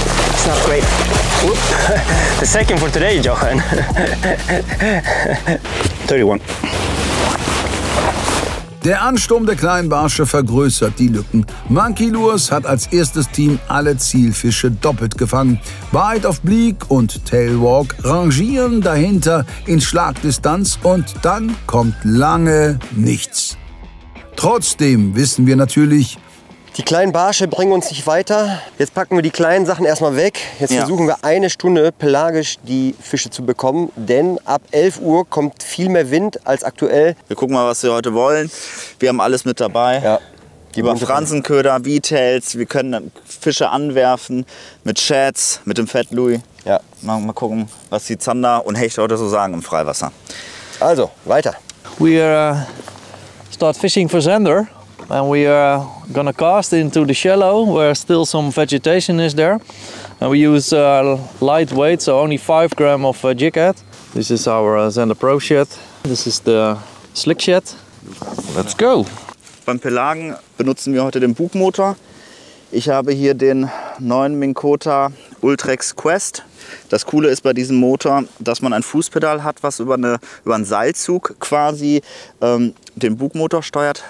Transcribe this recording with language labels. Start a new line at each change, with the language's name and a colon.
English: It's not great. Whoop. The second for today, Johan. 31.
German: Der Ansturm der kleinen Barsche vergrößert die Lücken. Monkey Lures hat als erstes Team alle Zielfische doppelt gefangen. Bite of Bleak und Tailwalk rangieren dahinter in Schlagdistanz und dann kommt lange nichts. Trotzdem wissen wir natürlich, die kleinen Barsche bringen uns nicht weiter. Jetzt packen wir die kleinen Sachen erstmal weg. Jetzt versuchen wir eine Stunde pelagisch die Fische zu bekommen. Denn ab 11 Uhr kommt viel mehr Wind als aktuell. Wir gucken mal, was wir heute wollen. Wir haben alles mit dabei. Ja. Über Fransenköder, V-Tails. Wir können Fische anwerfen mit Shads, mit dem Fat Louis. Ja. Mal gucken, was die Zander und Hechte heute so sagen im Freiwasser. Also, weiter.
English: We start fishing for zander. And we are gonna cast into the shallow where still some vegetation is there. And we use lightweight, so only 5 grams of jig head. This is our Zander Pro shed. This is the slick shed. Let's go!
German: Beim Pelagen benutzen wir heute den Bugmotor. Ich habe hier den neuen Minn Kota Ultrex Quest. Das Coole ist bei diesem Motor, dass man ein Fußpedal hat, was über einen Seilzug quasi den Bugmotor steuert.